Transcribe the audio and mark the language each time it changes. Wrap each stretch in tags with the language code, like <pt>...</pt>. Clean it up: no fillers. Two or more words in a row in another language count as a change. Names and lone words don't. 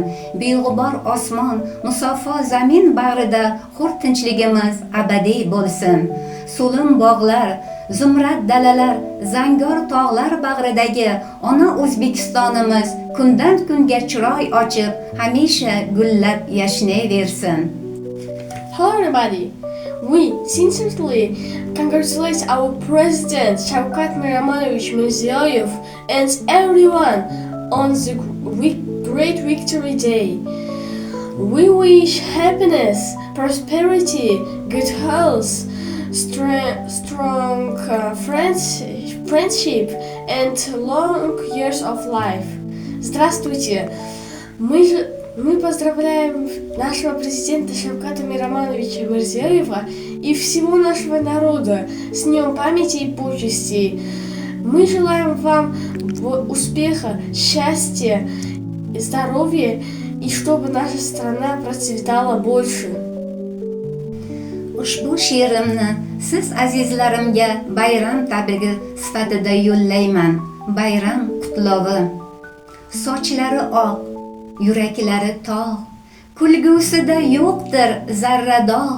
<uz>Beg'ubor osmon, musaffo zamin bag'rida hur tinchligimiz abadiy bo'lsin. So'lim bog'lar, zumrad dalalar, zangor tog'lar bag'ridagi ona O'zbekistonimiz kundan kunga chiroy ochib, hamisha gullab yashnayversin.</uz> <en>Hello everybody. We sincerely congratulate our President Shavkat Miramonovich Mirziyoyev and everyone on the great Victory Day. We wish happiness, prosperity, good health, strong friendship and long years of life.</en> <ru>Здравствуйте! Мы поздравляем нашего президента Шавката Миромоновича Мирзиёева и всего нашего народа с Днем памяти и почестей. Мы желаем вам успеха, счастья, здоровья и чтобы наша страна процветала больше.</ru> <uz>Ushbu she'rimni siz azizlarimga bayram tabrigi sifatida yo'llayman. Bayram qutlovi. Sochlari oq, yuraklari tog', kulgusida yo'qdir zarra dog'.</uz>